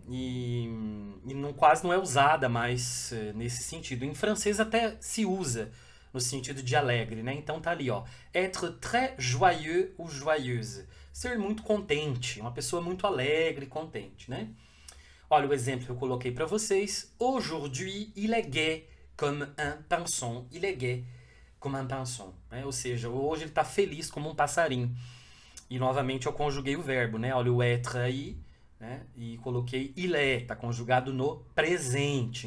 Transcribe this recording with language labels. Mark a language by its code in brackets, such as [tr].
[pt] E quase não é usada mais nesse sentido. Em francês até se usa no sentido de alegre, né? Então tá ali, ó. [fr] Être très joyeux ou joyeuse. [pt] Ser muito contente, uma pessoa muito alegre, contente, né? Olha o exemplo que eu coloquei para vocês. [fr] Aujourd'hui, il est gai comme un pinson. Il est gai comme un pinson. [pt] Né? Ou seja, hoje ele tá feliz como um passarinho. E novamente eu conjuguei o verbo, né? Olha o être aí, né? E coloquei il est, tá conjugado no presente.